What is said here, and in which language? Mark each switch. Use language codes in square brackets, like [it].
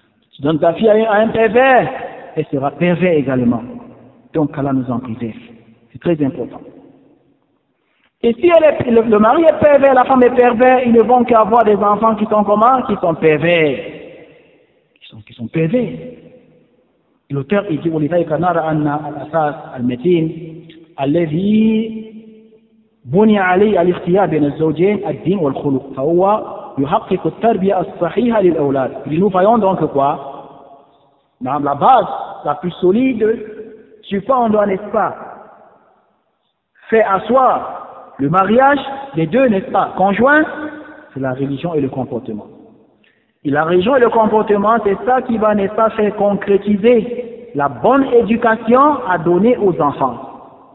[fr] Si tu donnes ta fille à un pervers, elle sera pervers également. Donc Allah nous en préserve. C'est très important. Et si le mari est pervers, la femme est pervers, ils ne vont qu'avoir des enfants qui sont comment? Qui sont pervers. Qui sont pervers. L'auteur il dit [ar] ولذلك نرى أن الأساس المتين الذي بني عليه الاختيار بين الزوجين الدين والخلق فهو يحقق التربية الصحيحة للأولاد. [fr] Nous voyons donc quoi? Dans la base la plus solide sur quoi on doit, n'est-ce pas, faire asseoir le mariage des deux, n'est-ce pas, conjoints, c'est la religion et le comportement. Et la religion et le comportement, c'est ça qui va, n'est-ce pas, faire concrétiser la bonne éducation à donner aux enfants.